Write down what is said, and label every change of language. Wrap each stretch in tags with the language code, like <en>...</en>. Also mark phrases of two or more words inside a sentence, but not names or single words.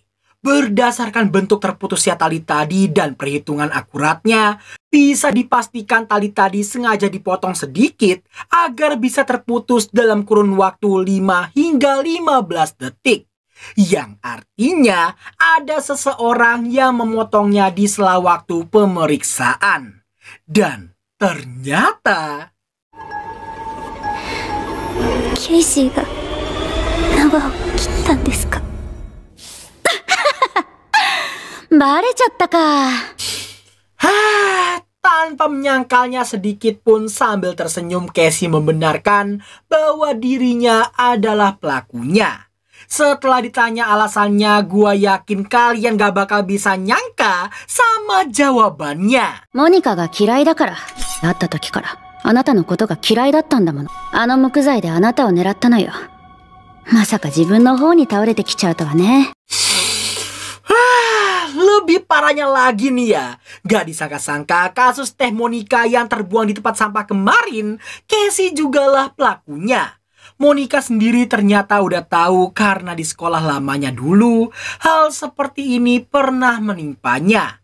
<id>Berdasarkan bentuk terputusnya tali tadi dan perhitungan akuratnya, bisa dipastikan tali tadi sengaja dipotong sedikit agar bisa terputus dalam kurun waktu 5 hingga 15 detik. Yang artinya ada seseorang yang memotongnya di sela waktu pemeriksaan. Dan ternyata...</id> <ja>Casey が縄を切ったんですか? バレちゃったか。</ja> <id>Tanpa menyangkalnya sedikit pun sambil tersenyum Casey membenarkan bahwa dirinya adalah pelakunya. Setelah ditanya alasannya, gua yakin kalian gak bakal bisa nyangka sama jawabannya.</id> <ja>モニカが嫌いだから、会った時からあなたのことが嫌いだったんだもの。あの木材であなたを狙ったのよ。まさか自分の方に倒れてきちゃうとはね。</ja> <id>Lebih parahnya lagi nih ya, gak disangka-sangka kasus teh Monica yang terbuang di tempat sampah kemarin, Casey jugalah pelakunya. Monica sendiri ternyata udah tahu karena di sekolah lamanya dulu, hal seperti ini pernah menimpanya.</id>